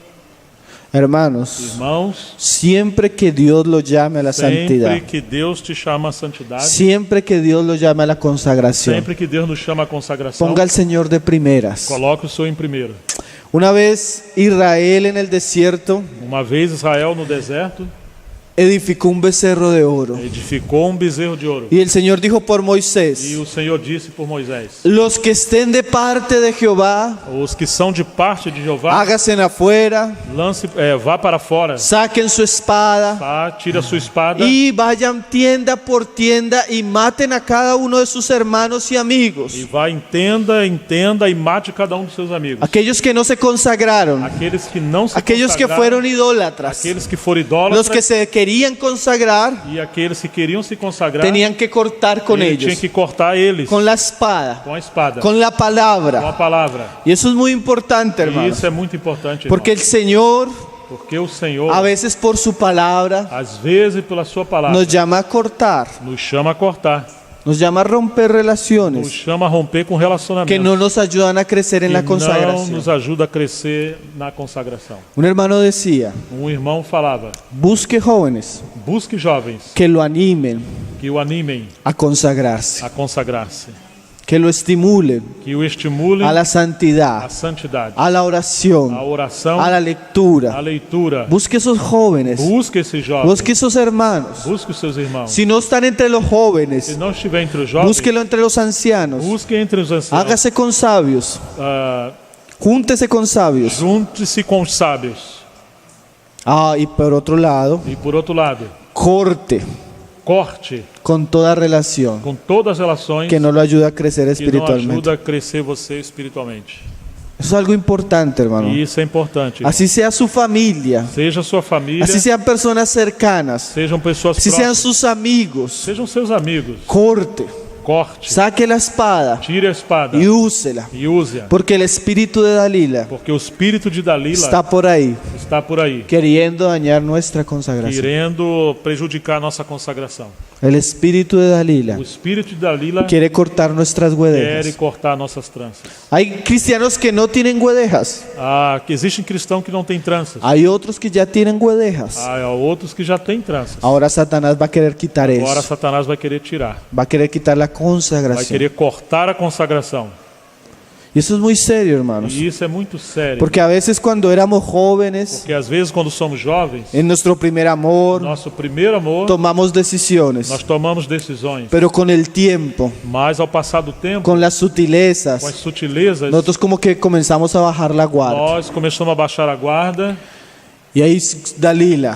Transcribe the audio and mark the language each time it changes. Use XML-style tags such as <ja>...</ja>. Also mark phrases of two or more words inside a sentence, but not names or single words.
<es>Hermanos,</es> <pt>Irmãos,</pt> <es>siempre que Dios lo llame a la santidad,</es> <pt>sempre que Deus te chama a santidade,</pt> <es>siempre que Dios lo llame a la consagración,</es> <pt>sempre que Deus nos chama a consagração,</pt> <es>ponga al Señor de primeras.</es> <pt>coloque o Senhor em primeiro.</pt> <es>Una vez Israel en el desierto</es> <pt>Uma vez Israel no deserto</pt> <es>edificó un becerro de oro.</es> <pt>edificou um bezerro de ouro.</pt> <es>Y el Señor dijo por</es> <pt>E</pt> <es>Moisés:</es> <pt>o Senhor disse por Moisés:</pt> <es>los que estén de parte de Jehová,</es> <pt>os que são de parte de Jeová,</pt> <es>háganse afuera,</es> <pt>vá para fora,</pt> <es>saquen su espada</es> <pt>tá? Tira a sua espada</pt> <es>y vayan tienda por tienda y maten a cada uno de sus hermanos y amigos.</es> <pt>e vá entenda e mate cada um dos seus amigos.</pt> <es>Aquellos que no se consagraron,</es> <pt>Aqueles que não se</pt> <es>aquellos que</es> <pt>consagraram,</pt> <es>fueron idólatras,</es> <pt>aqueles que foram idólatras</pt> <es>los que se querían consagrar,</es> <pt>e aqueles que queriam se consagrar,</pt> <es>tenían que cortar con</es> <pt>ele tinha</pt> <es>ellos,</es> <pt>que cortar eles</pt> <es>con la espada,</es> <pt>com a espada,</pt> <es>con la</es> <pt>com a</pt> <es>palabra.</es> <pt>palavra.</pt> <es>Y eso es muy importante,</es> <pt>E</pt> <es>hermanos,</es> <pt>isso é muito importante,</pt> <es>porque</es> <pt>irmão,</pt> <es>el Señor,</es> <pt>porque o Senhor,</pt> <es>a veces por su palabra,</es> <pt>às vezes pela sua palavra,</pt> <es>nos llama a cortar,</es> <pt>nos chama a cortar,</pt> <es>nos llama a romper</es> <pt>nos</pt> <es>relaciones</es> <pt>chama a romper com</pt> <es>que</es> <pt>relacionamentos</pt> <es>no nos ayudan a crecer en</es> <pt>que</pt> <es>la</es> <pt>não</pt> <es>consagración.</es> <pt>nos ajuda a crescer na consagração.</pt> <es>Un hermano decía:</es> <pt>Um irmão falava:</pt> <es>busque jóvenes</es> <pt>busque jovens</pt> <es>que lo animen</es> <pt>que o animem</pt> <es>a consagrarse,</es> <pt>a consagrar-se,</pt> <es>que lo estimulen</es> <pt>que o estimulem</pt> <es>a la</es> <pt>à</pt> <es>santidad,</es> <pt>santidade,</pt> <es>a la</es> <pt>à</pt> <es>oración,</es> <pt>oração,</pt> <es>a la</es> <pt>à</pt> <es>lectura.</es> <pt>leitura.</pt> <es>Busque esos jóvenes,</es> <pt>Busque esses jovens,</pt> <es>busque esos hermanos.</es> <pt>busque os seus irmãos.</pt> <es>Si no están entre los</es> <pt>Se</pt> <es>jóvenes,</es> <pt>não estiver entre os jovens,</pt> <es>búsquelo entre los ancianos.</es> <pt>busque entre os anciãos.</pt> <es>Hágase con sabios, Ah, júntese con sabios.</es> <pt>junte-se com os sábios.</pt> <es>Y por otro lado,</es> <pt>E por outro lado,</pt> <es>corte</es> <pt>corte</pt> <es>con toda relación</es> <pt>com todas as relações</pt> <es>que no lo ayuda a crecer</es> <pt>que não</pt> <es>espiritualmente.</es> <pt>ajuda a crescer você espiritualmente.</pt> <es>Eso es algo importante, hermano.</es> <pt>E isso é importante.</pt> <es>Así sea su familia,</es> <pt>Seja sua família,</pt> <es>así sean personas cercanas,</es> <pt>sejam pessoas</pt> <es>así sean</es> <pt>próximas,</pt> <es>sus amigos.</es> <pt>sejam seus amigos.</pt> <es>Corte,</es> <pt>Corte,</pt> <es>saque la espada</es> <pt>tire a espada</pt> <es>y úsela,</es> <pt>e use-a,</pt> <es>porque el espíritu de Dalila</es> <pt>porque o espírito de Dalila</pt> <es>está por ahí,</es> <pt>está por aí,</pt> <es>queriendo dañar nuestra consagración.</es> <pt>querendo prejudicar a nossa consagração.</pt> <es>El espíritu de Dalila</es> <pt>O espírito de Dalila</pt> <es>quiere cortar nuestras</es> <pt>quer</pt> <es>guedejas.</es> <pt>cortar nossas tranças.</pt> <es>Hay cristianos que no tienen guedejas,</es> <pt>Que existem cristãos que não têm tranças.</pt> <es>hay otros que ya tienen guedejas.</es> <pt>Há outros que já têm tranças.</pt> <es>Ahora Satanás va a querer quitar</es> <pt>Agora</pt> <es>eso,</es> <pt>Satanás vai querer tirar,</pt> <es>va a querer quitar la</es> <pt>vai</pt> <es>consagración.</es> <pt>querer cortar a consagração.</pt> <es>Y eso es muy serio, hermanos,</es> <pt>E isso é muito sério.</pt> <es>porque a veces cuando éramos jóvenes,</es> <pt>Porque às vezes quando somos jovens,</pt> <es>en nuestro primer amor,</es> <pt>nosso primeiro amor,</pt> <es>tomamos decisiones,</es> <pt>nós tomamos decisões.</pt> <es>pero con el tiempo,</es> <pt>Mas ao passar do tempo,</pt> <es>con las</es> <pt>com as</pt> <es>sutilezas,</es> <pt>sutilezas,</pt> <es>nosotros como que comenzamos a bajar la guardia.</es> <pt>nós começamos a baixar a guarda.</pt> <es>Y ahí Dalila</es>